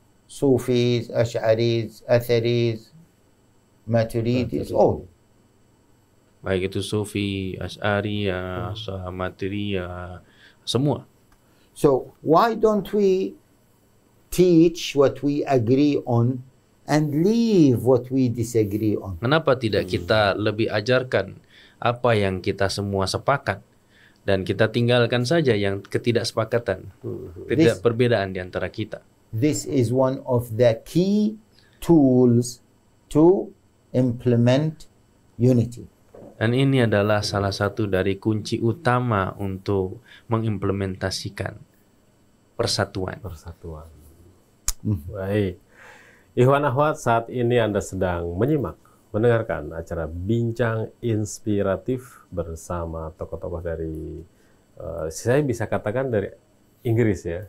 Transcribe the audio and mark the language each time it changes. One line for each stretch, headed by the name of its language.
English: Sufis, Ash'aris, Atharis, Maturidis, all.
Indonesian: Baik itu Sufi, Asy'ari, Maturi, semua.
English: So why don't we teach what we agree on and leave what we disagree on?
Indonesian: Kenapa tidak kita lebih ajarkan apa yang kita semua sepakat dan kita tinggalkan saja yang ketidaksepakatan, tidak perbedaan di antara kita.
English: This is one of the key tools to implement unity.
Indonesian: Dan ini adalah salah satu dari kunci utama untuk mengimplementasikan persatuan. Baik. Ikhwan akhwat, saat ini Anda sedang mendengarkan acara Bincang Inspiratif bersama tokoh-tokoh dari saya bisa katakan dari Inggris ya,